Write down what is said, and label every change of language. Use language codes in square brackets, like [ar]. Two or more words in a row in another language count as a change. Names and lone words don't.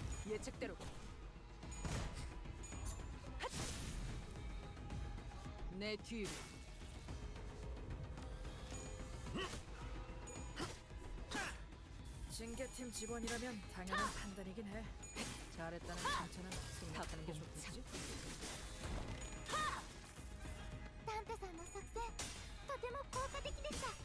[ko] 예측대로. 내 뒤로. 징계팀 직원이라면 당연한 판단이긴 해. 잘했다는 칭찬은 생각하는 게 좋겠지? [ja] タンタさんの作戦とても効果的でした。